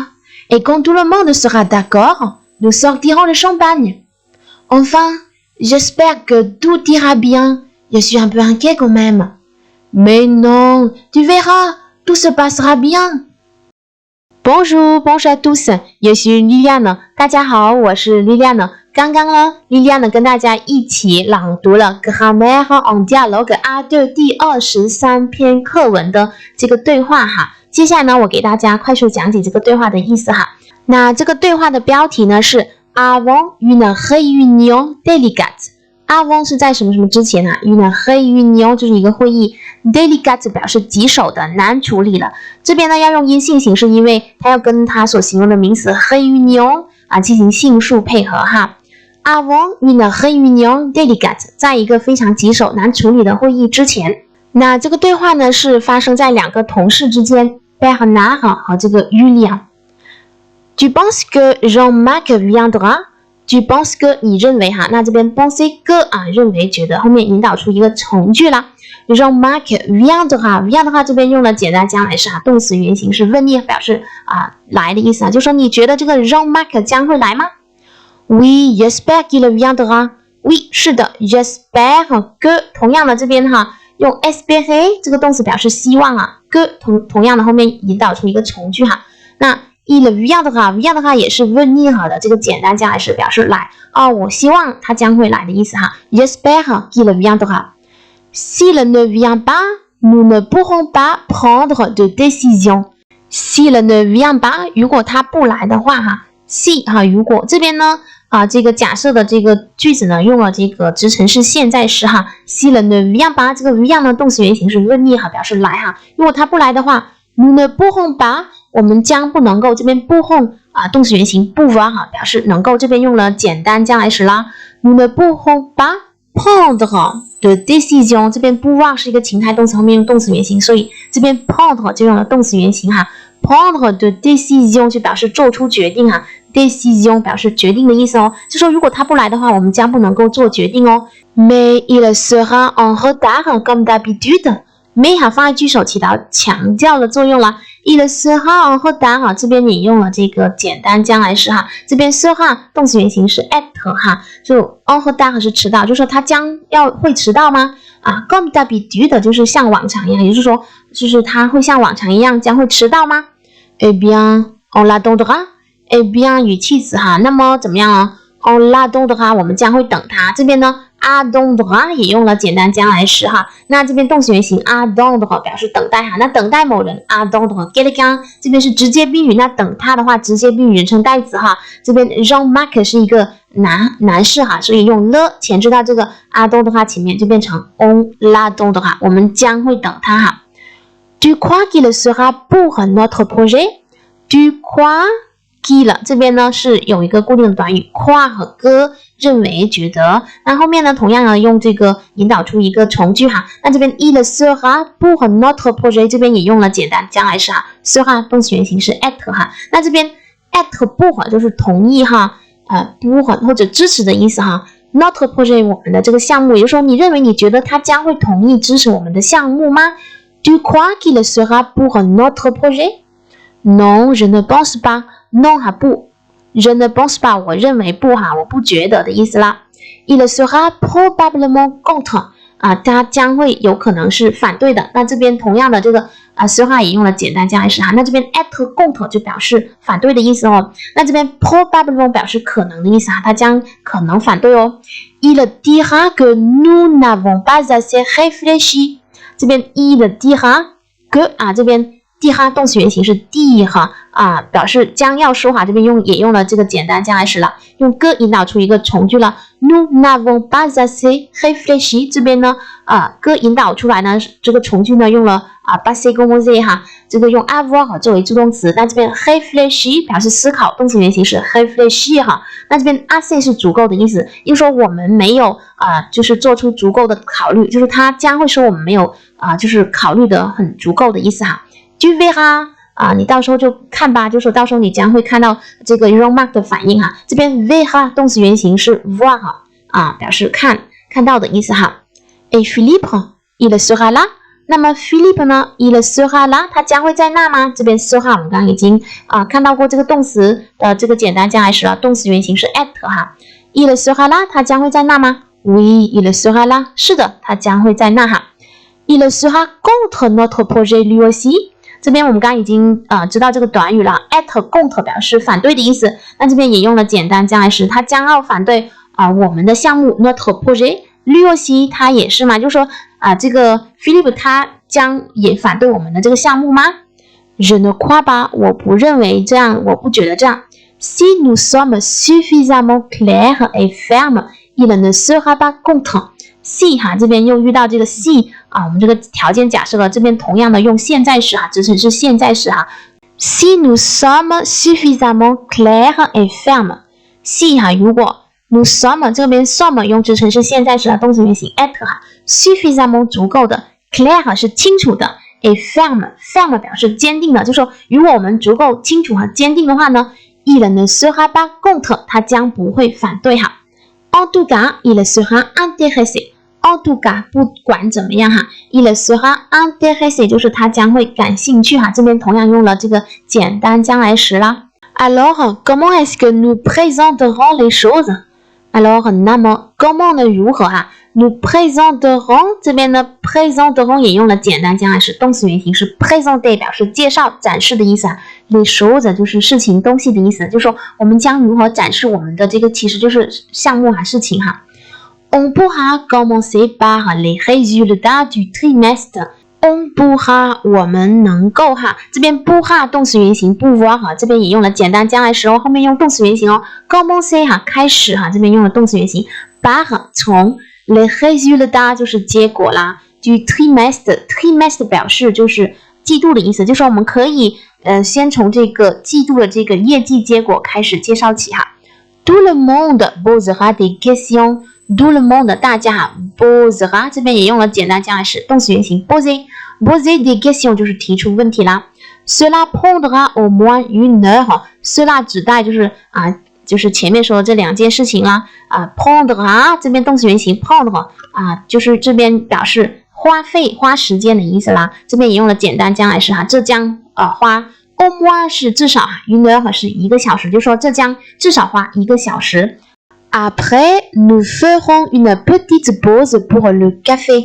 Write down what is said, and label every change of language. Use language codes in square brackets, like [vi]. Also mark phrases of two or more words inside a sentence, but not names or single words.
[fr] Et quand tout le monde sera d'accord, nous sortirons le champagne. Enfin, j'espère que tout ira bien. Je suis un peu inquiet quand même. Mais non, tu verras, tout se passera bien. Bonjour à tous， [zh] 也是 Liliane。大家好，我是 Liliane。刚刚呢 ，Liliane 跟大家一起朗读了 Grammaire en dialogue A2 第23篇课文的这个对话哈。接下来呢，我给大家快速讲解这个对话的意思哈。那这个对话的标题呢是 [fr] Avant une réunion délicate。 [zh] Avant 是在什么什么之前啊 ？ [fr] une réunion [zh] 就是一个会议 ，délicate 表示棘手的、难处理的。这边呢要用阴性形式，因为它要跟它所形容的名词 réunion 啊进行性数配合哈。 [fr] Avant une réunion délicate， [zh] 在一个非常棘手、难处理的会议之前。那这个对话呢是发生在2个同事之间 ，Bernard 和这个 Julien。 [fr] Tu penses que Jean-Marc viendra？ Tu penses que [zh] 你认为哈，那这边 [fr] penser que [zh] 啊认为觉得后面引导出一个从句啦。 [fr] Jean-Marc viendra [zh] 这边用了简单将来式啊，动词原形是 venir 表示来的意思啊，就说你觉得这个 Jean-Marc 将会来吗 ？ [fr] Oui, j'espère qu'il viendra. Oui， [zh] 是的 ， [fr] j'espère que [zh] 同样的这边哈用 espérer 这个动词表示希望啊 ，que 同样的后面引导出一个从句哈，那。 [fr] il viendra [zh] 也是 venir 的这个简单将来式表示来我希望他将会来的意思哈 [fr] j'espère qu'il viendra s'il ne vient pas nous ne pourrons pas prendre de décision s'il ne vient pas [zh] 如果他不来的话哈 si 如果这边呢这个假设的这个句子呢用了这个直陈式现在时哈 [fr] s'il ne vient pas [zh] 这个 vient 呢动词原形是 venir 表示来哈如果他不来的话 [fr] nous ne pourrons pas [zh] 我们将不能够这边pourrons动词原形pouvoir表示能够这边用了简单将来时啦 [fr] nous ne pourrons pas prendre de décision [zh] 这边pouvoir 是一个情态动词后面用动词原形所以这边 prendre 就用了动词原形哈 [fr] prendre de décision [zh] 就表示做出决定décision 表示决定的意思就说如果他不来的话我们将不能够做决定 [fr] mais il sera en retard comme d'habitude [zh] mais 放在句首起到强调的作用了 [fr] il sera en retard [zh] 这边你用了这个简单将来时这边 sera 动词原形是 être 就 en retard 是迟到就说他将会迟到吗 [fr] comme d'habitude [zh] 就是像往常一样也就是说就是他会像往常一样将会迟到 [fr] 吗 Eh bien on l'attendra Eh bien [zh] 语气词那么怎么样 [fr] on l'attendra [zh] 我们将会等他这边呢attendre也用了简单将来时那这边动词原形 attendre 表示等待那等待某人 [fr] attendre quelqu'un [zh] 这边是直接宾语那等他的话直接宾语人称代词这边 Jean-Marc 是一个男士所以用了前置到这个 attendre 前面就变成 [fr] on l'attendra [zh] 我们将会等他 [fr] Tu crois qu'il sera pour notre projet? Tu crois qu'il [zh] 这边呢是有一个固定的短语 croire 和 que 认为觉得，那后面呢同样呢用这个引导出一个从句哈。那这边 [fr] il sera pour notre projet [zh] 这边也用了简单将来时哈 ，sera 动词原形是 être 哈。那这边 [fr] être pour [zh] 就是同意哈，pour 或者支持的意思哈。 [fr] notre projet [zh] 我们的这个项目，也就是说你认为你觉得他将会同意支持我们的项目吗？ [fr] Tu crois qu'il sera pour notre projet? Non, je ne pense pas. [zh] Non 哈不 ， [fr] je ne pense pas [zh] 我认为不哈，我不觉得的意思啦。 [fr] Il sera probablement contre [zh] 它将会有可能是反对的。那这边同样的这个sera 也用了简单将来时哈。那这边 [fr] être contre [zh] 就表示反对的意思哦。那这边 probablement 表示可能的意思哈，它将可能反对哦。 [fr] Il dira que nous n'avons pas assez réfléchi。 [zh] 这边 [fr] il dira que [zh] 这边 dira 动词原形是 dire 表示将要说这边也用了这个简单将来时了，用 que 引导出一个从句了。 [fr] Nous n'avons pas assez réfléchi [zh] 这边呢que 引导出来呢，这个从句呢用了 [fr] passé composé [zh] 哈，这个用 avoir 作为助动词。那这边 réfléchi 表示思考，动词原形是 réfléchir 哈。那这边 assez 是足够的意思，也就是说我们没有就是做出足够的考虑，就是他将会说我们没有就是考虑的很足够的意思哈。 [fr] Tu verras [zh] 你到时候就看吧，就是说到时候你将会看到这个 Jean-Marc 的反应哈。这边 verra 动词原形是 voir 表示看到的意思哈。 [fr] Et Philippe il sera là。 [zh] 那么 Philippe 呢 [fr] il sera là [zh] 他将会在那吗？这边 sera 我们刚刚已经看到过这个动词的这个简单将来时了，动词原形是 être 哈。 [fr] Il sera là [zh] 他将会在那吗？ [fr] Oui il sera là [zh] 是的，他将会在那哈。 [fr] Il sera contre notre projet lui aussi。 [zh] 这边我们刚刚已经知道这个短语了 [fr] être contre [zh] 表示反对的意思，那这边也用了简单将来时，他将要反对我们的项目 [fr] notre projet lui aussi [zh] 他也是嘛，就是说这个 Philippe 他将也反对我们的这个项目吗？ [fr] Je ne crois pas [zh] 我不认为这样，我不觉得这样。 [fr] Si nous sommes suffisamment clairs et fermes il ne sera pas contre。 [zh] Si 这边又遇到这个 si 我们这个条件假设了，这边同样的用现在时支撑是现在时 [fr] Si nous sommes suffisamment clairs et fermes。 [zh] Si 如果 [fr] nous sommes [zh] 这边 sommes 用支撑是现在时动词原形 [fr] être suffisamment [zh] 足够的 clair 是清楚的 [fr] et ferme [zh] 表示坚定的，就是说如果我们足够清楚和坚定的话呢 [fr] il ne sera pas contre [zh] 他将不会反对 [fr] En tout cas il sera intéressé。 En tout cas [zh] 不管怎么样 [fr] il sera intéressé [zh] 就是他将会感兴趣这边同样用了这个简单将来时啦。 [fr] Alors comment est-ce que nous présenterons les choses？ [zh] Alors 那么 comment 呢如何 [fr] nous présenterons [zh] 这边呢 présenterons 也用了简单将来时，动词原形是 présenter 表示介绍展示的意思 [fr] les choses [zh] 就是事情东西的意思，就是说我们将如何展示我们的这个其实就是项目事情 [fr] On pourra commencer par les résultats du trimestre。 On pourra [zh] 我们能够这边 pourra 动词原形 pouvoir 这边也用了简单将来时后面用动词原形commencer 开始这边用了动词原形 par 从 [fr] les résultats [zh] 就是结果啦 [fr] du trimestre [zh] 表示就是季度的意思，就是说我们可以先从这个季度的这个业绩结果开始介绍起 [fr] Tout le monde posera des questions。 Tout le monde [zh] 大家posera 这边也用了简单将来时，动词原形 [fr] poser des questions [zh] 就是提出问题啦。 [fr] Cela prendra au moins une heure。 [zh] Cela 指代就是就是前面说的这两件事情啦prendra 这边动词原形 prendre 就是这边表示花时间的意思啦。这边也用了简单将来时这将花 [fr] au moins [zh] 是至少 [fr] une heure [zh] 是1个小时，就是说这将至少花1个小时。 [fr] Après, nous ferons une petite pause pour le café.